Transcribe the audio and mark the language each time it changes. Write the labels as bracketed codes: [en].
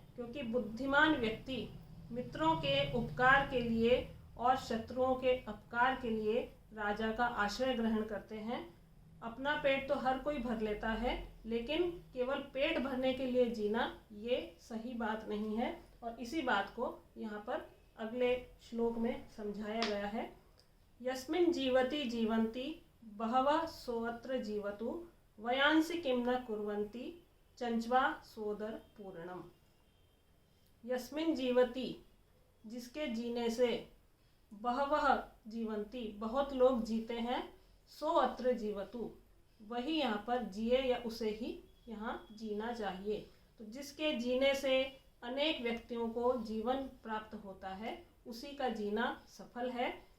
[hi] क्योंकि बुद्धिमान व्यक्ति मित्रों के उपकार के लिए और शत्रुओं के अपकार के लिए राजा का आश्रय ग्रहण करते हैं। अपना पेट तो हर कोई भर लेता है, लेकिन केवल पेट भरने के लिए जीना ये सही बात नहीं है। और इसी बात को यहाँ पर अगले श्लोक में समझाया गया है। [sa] यस्मिन् जीवति जीवन्ति बहवः सोऽत्र जीवतु वयांसि किं न कुर्वन्ति चंचवा सोदर पूर्णम। यस्मिन् जीवति, [hi] जिसके जीने से, [sa] बहवः जीवन्ति, [hi] बहुत लोग जीते हैं, [sa] सो अत्र जीवतु, [hi] वही यहाँ पर जिए या उसे ही यहाँ जीना चाहिए। तो जिसके जीने से अनेक व्यक्तियों को जीवन प्राप्त होता है, उसी का जीना सफल है।